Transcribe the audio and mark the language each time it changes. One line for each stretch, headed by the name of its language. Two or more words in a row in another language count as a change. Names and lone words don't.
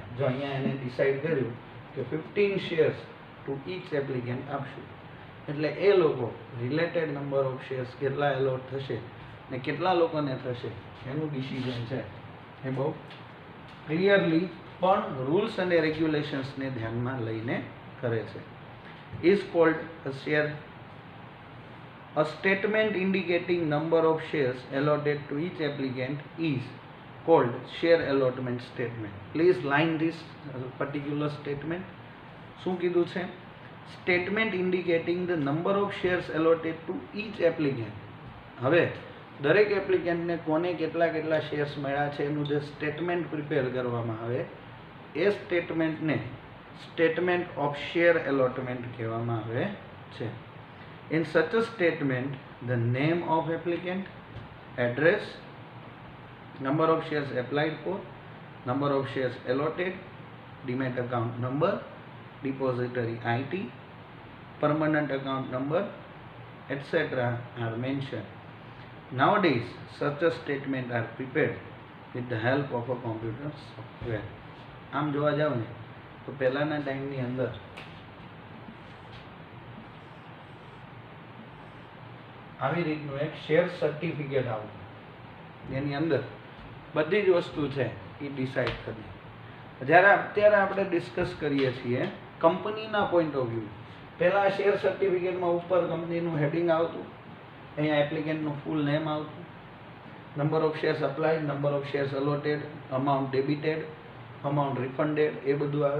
Gujarati: જો અહીંયા એને ડિસાઇડ કર્યું કે
English: 15 shares to each applicant
Gujarati: આપશું, એટલે એ લોકો
English: related number of shares
Gujarati: કેટલા એલોટ થશે ને કેટલા લોકોને થશે એનું ડિસિઝન છે એ બહુ ક્લિયરલી પણ રૂલ્સ અને રેગ્યુલેશન્સને ધ્યાનમાં લઈને કરે છે.
English: is called a share. A statement indicating number of shares allotted to each applicant is called share allotment statement. Please line this particular statement.
Gujarati: શું કીધું છે?
English: Statement indicating the number of shares allotted to each applicant.
Gujarati: હવે દરેક એપ્લિકેન્ટને કોને કેટલા કેટલા શેર્સ મળ્યા છે એનું જે સ્ટેટમેન્ટ પ્રિપેર કરવામાં આવે એ સ્ટેટમેન્ટને
English: statement of share allotment
Gujarati: કહેવામાં આવે છે.
English: In such a statement, the name of applicant, address, number of shares applied for, number of shares allotted, demat account number, depository IT, permanent account number, etc. are mentioned. Nowadays, such a statement are prepared with the help of a computer software.
Gujarati: આમ જોવા જાવ ને તો પહેલાના ટાઈમની અંદર આવી રીતનું એક
English: share certificate
Gujarati: આવતું, જેની અંદર બધી જ વસ્તુ છે એ ડિસાઇડ કરી. જ્યારે અત્યારે આપણે ડિસ્કસ કરીએ છીએ કંપનીના
English: point of view,
Gujarati: પહેલાં
English: share certificateમાં
Gujarati: ઉપર કંપનીનું હેડિંગ આવતું, અહીંયા એપ્લિકેન્ટનું
English: full name
Gujarati: આવતું,
English: number of shares applied, number of shares allotted, amount debited, amount refunded,
Gujarati: એ બધું આવે.